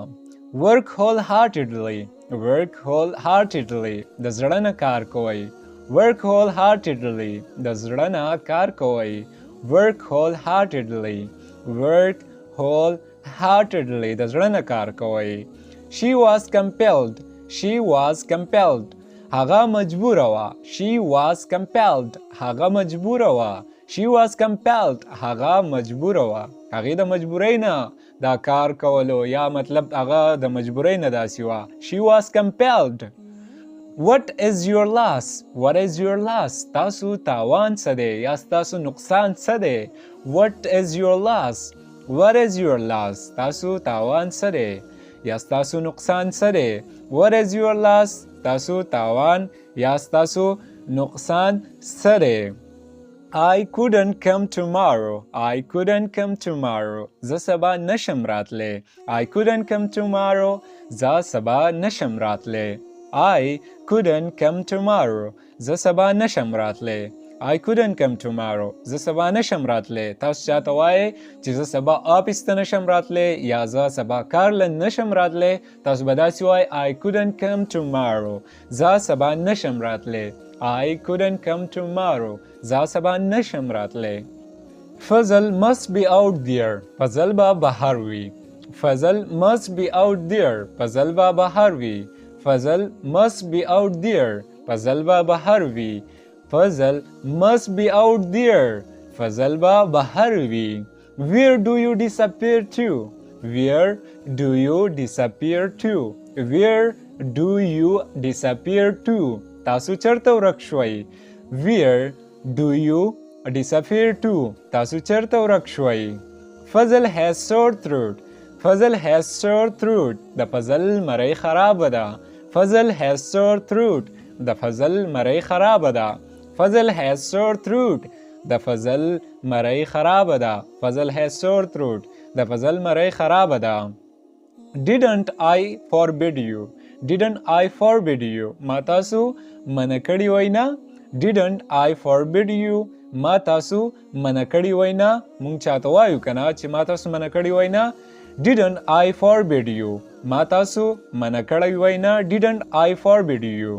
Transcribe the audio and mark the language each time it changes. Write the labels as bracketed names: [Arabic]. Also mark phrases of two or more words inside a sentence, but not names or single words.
[English] Work wholeheartedly. Work wholeheartedly. [Pashto] د زړه نه کار کوئ. [English] Work wholeheartedly. [Pashto] د زړه نه کار کوئ. [English] Work wholeheartedly. Work wholeheartedly. [Pashto] د زړه نه کار کوئ. [English] She was compelled. She was compelled. [Pashto] هغه مجبوره وه. [English] She was compelled. [Pashto] هغه مجبوره وه. [English] She was compelled. [Pashto] هغه مجبوره وه. هغې د مجبورۍ نه دا کار کولو یا مطلب هغه د مجبورۍ نه داسې وه. [English] She was compelled. What is your loss? What is your loss? [Pashto] تاسو تاوان څه دی یا ستاسو نقصان څه دی. [English] What is your loss? What is your loss? [Pashto] تاسو تاوان څه دی یا ستاسو نقصان څه دی. [English] What is your loss? [Pashto] تاسو تاوان یا ستاسو نقصان څه دی. [English] I couldn't come tomorrow. I couldn't come tomorrow. [Pashto] زه سبا نشم راتلی. [English] I couldn't come tomorrow. [Pashto] زه سبا نشم راتلی. [English] I couldn't come tomorrow. [Pashto] زه سبا نشم راتلی. [English] I couldn't come tomorrow. [Pashto] زه سبا نشم راتلی. تاسو چاته وایئ چې زه سبا آفیس ته نشم راتلی یا زه سبا کار له نشم راتلی، تاسو به داسې وایئ [English] I couldn't come tomorrow. [Pashto] زه سبا نشم راتلی. [English] I couldn't come tomorrow. [Pashto] زه سبا نشم راتلی. [English] فضل must be out there. [Pashto] فضل به بهر وي. [English] فضل must be out there. [Pashto] فضل به بهر وي. [English] فضل must be out there. [Pashto] فضل به بهر وي. [English] فضل must be out there. [Pashto] فضل به بهر وي. [English] Where do you disappear to? Where do you disappear to? Where do you disappear to? [Pashto] تاسو چرته ورک شوئ؟ [English] Where do you disappear to? [Pashto] تاسو چرته ورک شوئ؟ [English] فضل has sore throat. فضل has sore throat. [Pashto] د فضل مرۍ خرابه ده. [English] فضل has sore throat. [Pashto] د فضل مرۍ خرابه ده. [English] فضل has sore throat. [Pashto] د فضل مرۍ خرابه ده. [English] فضل has sore throat. [Pashto] د فضل مرۍ خرابه ده. [English] Didn't I forbid you? Didn't I forbid you? [Pashto] ما تاسو منع کړی وای نه؟ [English] Didn't I forbid you? [Pashto] ما تاسو منع کړی وای نه؟ مونږ چاته وایو کنه چې ما تاسو منع کړی وای نه؟ [English] Didn't I forbid you? [Pashto] ما تاسو منع کړی وای نه؟ [English] Didn't I forbid you?